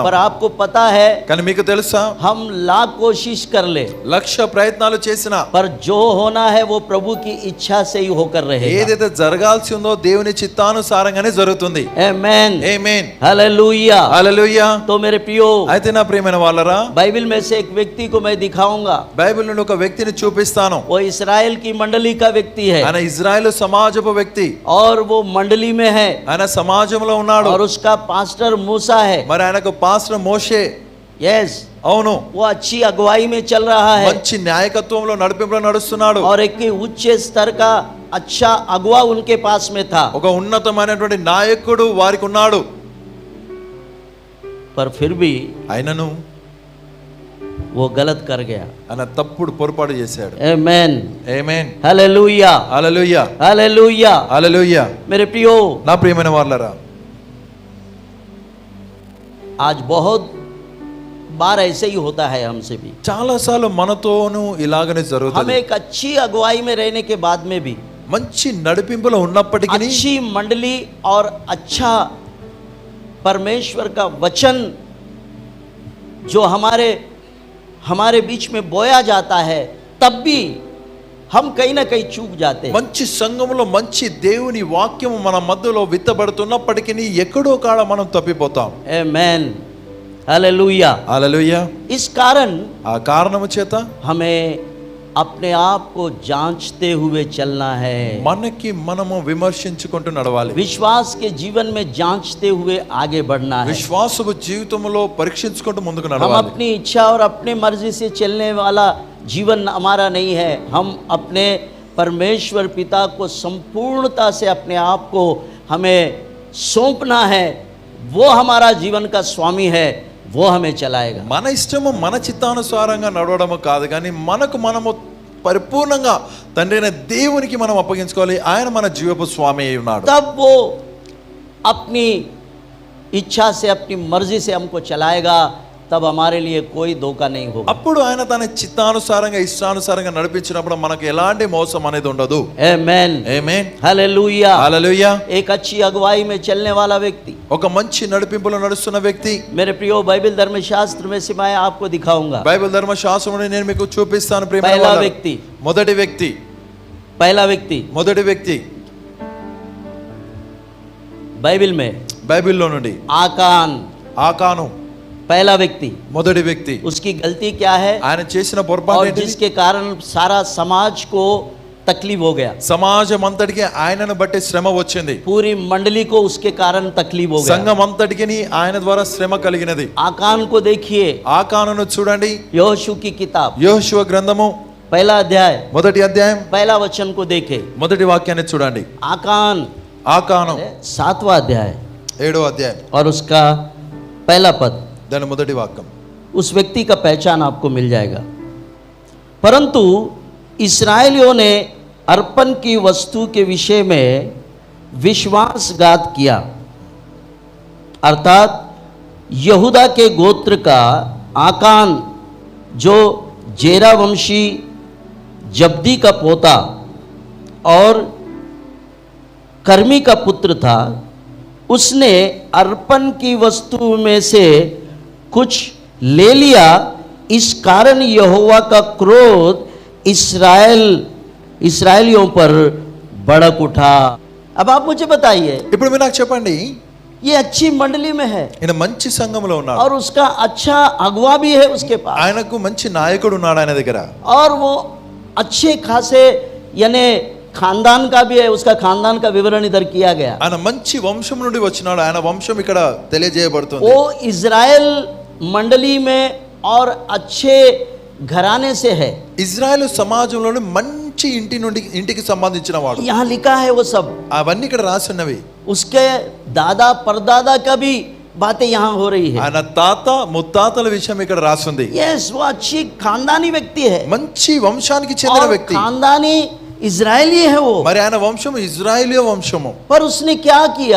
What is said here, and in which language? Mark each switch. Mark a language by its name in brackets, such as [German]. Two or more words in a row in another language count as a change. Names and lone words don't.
[Hindi] पर आपको पता है, [Telugu] కానీ మీకు తెలుసా, [Hindi] हम लाख कोशिश कर ले, [Telugu] లక్ష ప్రయత్నాలు చేసినా [Hindi] पर जो होना है वो प्रभु की इच्छा से ही होकर रहेगा। [Telugu] ఏదైతే జరగాల్సి ఉందో దేవుని చిత్తానుసారంగానే జరుగుతుంది. [Hindi] आमेन, [Telugu] ఆమేన్, [Hindi] हालेलुया। [Telugu] హల్లెలూయా. [Hindi] तो मेरे प्रियो, [Telugu] అయితే నా ప్రియమైన వాళ్ళరా, [Hindi] बाइबल में से एक व्यक्ति को मैं दिखाऊंगा। [Telugu] బైబిల్ నుండి ఒక వ్యక్తిని చూపిస్తాను. [Hindi] वो इस्राएल की मंडली का व्यक्ति है [Telugu] ఆయన ఇజ్రాయెల్ సమాజపు వ్యక్తి. [Hindi] और वो मंडली में है [Telugu] ఆయన సమాజంలో ఉన్నాడు. [Hindi] और उसका पास्टर मूसा है। [Telugu] మరి ఆయనకు పాస్టర్ మోషే. [Hindi] यस, [Telugu] అవును, [Hindi] वो अच्छी अगुवाई में चल रहा है [Telugu] మంచి నాయకత్వంలో నడిపింపులో నడుస్తున్నాడు. [Hindi] और एक उच्च स्तर का अच्छा अगुवा उनके पास में था। [Telugu] ఒక ఉన్నతమైనటువంటి నాయకుడు వారికి ఉన్నాడు. [Hindi] पर फिर भी [Telugu] ఆయనను [Hindi] वो गलत कर गया। [Telugu] ఆయన తప్పుడు పొరపాటు చేశాడు. [Hindi] आमेन, [Telugu] ఆమేన్, [Hindi] हालेलुया, [Telugu] హల్లెలూయా, [Hindi] हालेलुया। [Telugu] హల్లెలూయా. [Hindi] मेरे प्रियो, [Telugu] నా ప్రియమైన వాళ్ళరా, [Hindi] आज बहुत बार ऐसे ही होता है हमसे भी। [Telugu] చాలా సార్లు మనతోనూ ఇలాగనే [Hindi] हम [Telugu] జరుగుతుంది. [Hindi] एक अच्छी अगुवाई में रहने के बाद में भी, [Telugu] మంచి నడిపింపులో ఉన్నప్పటికీ [Hindi] अच्छी मंडली और अच्छा परमेश्वर का वचन जो हमारे बीच में बोया जाता है, तब भी हम कहीं ना कहीं चूक जाते हैं। [Telugu] మంచి సంఘములో మంచి దేవుని వాక్యం మన మధ్యలో విత్తబడుతున్నప్పటికీ ఎక్కడో కాడ మనం తప్పిపోతాం. [Hindi] आमेन, हालेलुया। [Telugu] హల్లెలూయా. [Hindi] इस कारण [Telugu] ఆ కారణము చేత [Hindi] हमें अपने आप को जांचते हुए चलना है। [Telugu] మనకి మనము విమర్శించుకుంటూ నడవాలి. [Hindi] विश्वास के जीवन में जांचते हुए आगे बढ़ना है। [Telugu] విశ్వాసపు జీవితంలో పరీక్షించుకుంటూ ముందుకు [Hindi] हम [Telugu] నడవాలి. [Hindi] अपनी इच्छा और अपने मर्जी से चलने वाला जीवन हमारा नहीं है। हम अपने परमेश्वर पिता को संपूर्णता से अपने आप को हमें सौंपना है। वो हमारा जीवन का स्वामी है, वो हमें चलाएगा। [Telugu] మన ఇష్టము మన చిత్తానుసారంగా నడవడము కాదు, కానీ మనకు మనము పరిపూర్ణంగా తండ్రి అయిన దేవునికి మనం అప్పగించుకోవాలి. ఆయన మన జీవపు స్వామి అయి ఉన్నాడు. [Hindi] तब वो अपनी इच्छा से अपनी मर्जी से हमको चलाएगा, तब हमारे लिए कोई धोखा नहीं होगा। [Telugu] అప్పుడు ఆయన తన చిత్తానుసారంగా ఇష్టానుసారంగా నడిపించినప్పుడు మనకు ఎలాంటి మోసం అనేది ఉండదు. [Hindi] आमेन [Telugu] ఆమేన్. [Hindi] हालेलुया [Telugu] హల్లెలూయా. [Hindi] एक अच्छी अगुवाई में चलने वाला व्यक्ति, [Telugu] ఒక మంచి నడిపింపులో నడుస్తున్న వ్యక్తి, [Hindi] मेरे प्रियो बाइबल धर्मशास्त्र में से मैं आपको दिखाऊंगा। [Telugu] బైబిల్ ధర్మశాస్త్రంలో నేను మీకు చూపిస్తాను ప్రియమైన [Hindi] पहला [Telugu] వాళ్ళారా. [Hindi] व्यक्ति, [Telugu] మొదటి వ్యక్తి, [Hindi] पहला व्यक्ति [Telugu] మొదటి వ్యక్తి [Hindi] बाइबल में [Telugu] బైబిల్లో నుండి [Hindi] आकान, [Telugu] ఆకాను [Hindi] पहला व्यक्ति, [Telugu] మొదటి వ్యక్తి. [Hindi] उसकी गलती क्या है [Telugu] ఆయన చేసిన పొరపాటు [Hindi] और [Telugu] ఏంటిది? [Hindi] जिसके कारण सारा समाज को तकलीफ हो गया, [Telugu] సమాజం అంతటికి ఆయనను బట్టి శ్రమ వచ్చింది. [Hindi] पूरी मंडली को उसके कारण तकलीफ हो गया। [Telugu] సంఘం అంతటికి ఆయన ద్వారా శ్రమ కలిగినది. [Hindi] आकान को देखिए, [Telugu] ఆకానును చూడండి. [Hindi] यहोशू की किताब [Telugu] యెహోషువ గ్రంథము [Hindi] पहला अध्याय [Telugu] మొదటి అధ్యాయం [Hindi] पहला वचन को देखे। [Telugu] మొదటి వాక్యాన్ని చూడండి. [Hindi] आकान [Telugu] ఆకాను [Hindi] 7वां अध्याय [Telugu] 7వ అధ్యాయం [Hindi] और उसका पहला पद, [Telugu] దాని మొదటి వాక్యం. [Hindi] उस व्यक्ति का पहचान आपको मिल जाएगा। परंतु इस्राएलियों ने अर्पण की वस्तु के विषय में विश्वासघात किया, अर्थात यहूदा के गोत्र का आकान जो जेरा वंशी जब्दी का पोता और कर्मी का पुत्र था, उसने अर्पण की वस्तु में से कुछ ले लिया। इस कारण यहोवा का क्रोध इस्राएलियों पर भड़क उठा। अब आप मुझे बताइए, [Telugu] ఇప్పుడు మీరు నాకు చెప్పండి, [Hindi] ये अच्छी मंडली में है [Telugu] ఈయన మంచి సంఘంలో ఉన్నాడు, [Hindi] और उसका अच्छा अगवा भी है उसके पास, [Telugu] ఆయనకు మంచి నాయకుడు ఉన్నాడు ఆయన దగ్గర, [Hindi] और वो अच्छे खासे यानी खानदान का भी है, उसका खानदान का विवरण इधर किया गया। [Telugu] ఆయన మంచి వంశం నుండి వచ్చినాడు, ఆయన వంశం ఇక్కడ తెలియజేయబడుతుంది. [Hindi] वो इज़राइल मंडली में और अच्छे घराने से है। [Telugu] ఇజ్రాయెల్ సమాజంలోని మంచి ఇంటికి సంబంధించిన వాడు. [Hindi] यहाँ लिखा है वो सब, [Telugu] అవన్నీ ఇక్కడ రాసి ఉన్నవి. [Hindi] उसके दादा परदादा का भी बातें यहाँ हो रही है। [Telugu] ఆయన తాత ముత్తాతల విషయం ఇక్కడ రాసింది. [Hindi] यस, वो अच्छी खानदानी व्यक्ति है [Telugu] మంచి వంశానికి చెందిన [Hindi] और [Telugu] వ్యక్తి. [Hindi] खानदानी इजरायली है वो। [Telugu] మరి ఆయన వంశం ఇజ్రాయేలీయ వంశము. [Hindi] पर उसने क्या किया?